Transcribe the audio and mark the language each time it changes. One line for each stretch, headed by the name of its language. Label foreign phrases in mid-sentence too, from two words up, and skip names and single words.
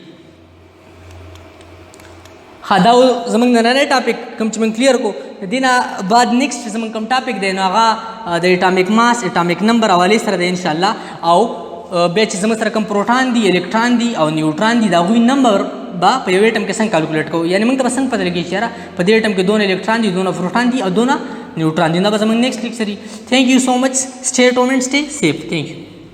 Pashto: دا زموږ نننی ټاپک کوم چې موږ کلیر کو د دې نه بعد نیکسټ زموږ کوم ټاپک دی نو هغه د
English: atomic mass atomic number
Pashto: حوالې سره دی انشاءالله او بیا چې زموږ سره کوم پروټان دي الکترون دي او نیوټرون دي د هغوی نمبر به په یو اټم کې څنګه کالکولیټ کوو یعنې موږ ته به څنګه پته لګي چې یاره په دې اټم کې دونه الکترون دي دونه پروټان دي او دونه نیوټرون دي دا به زموږ
English: next lecture
Pashto: وي.
English: Thank you so much. سټے at home and stay safe. Thank you.